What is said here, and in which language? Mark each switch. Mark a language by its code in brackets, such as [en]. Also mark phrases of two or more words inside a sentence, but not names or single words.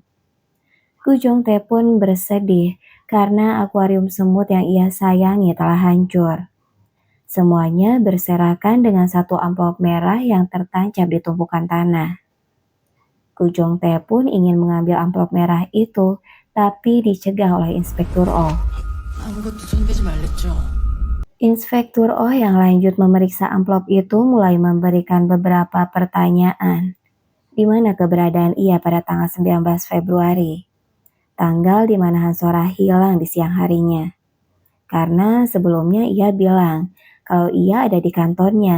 [id] Gu Jongtae pun bersedih karena akuarium semut yang ia sayangi telah hancur. Semuanya berserakan dengan satu amplop merah yang tertancap di tumpukan tanah. Gu Jongtae pun ingin mengambil amplop merah itu, tapi dicegah oleh Inspektur Oh. [ko] 아무것도 손대지 말랬죠. [id] Inspektur Oh yang lanjut memeriksa amplop itu mulai memberikan beberapa pertanyaan. Di mana keberadaan ia pada tanggal 19 Februari? Tanggal di mana Hansora hilang di siang harinya. Karena sebelumnya ia bilang kalau ia ada di kantornya.